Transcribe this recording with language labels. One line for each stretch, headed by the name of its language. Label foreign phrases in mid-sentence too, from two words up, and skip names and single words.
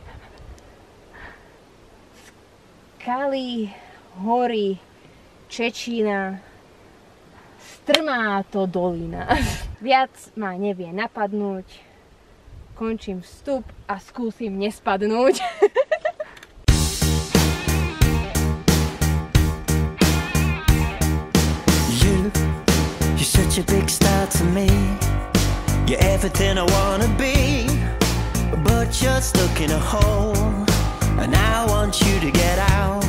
Slovak: Skaly, hory, Čečina, strmá to dolina. Viac ma nevie napadnúť. Končím vstup a skúsim nespadnúť.
English: You're such a big star to me. You're everything I wanna be, but you're stuck in a hole, and I want you to get out.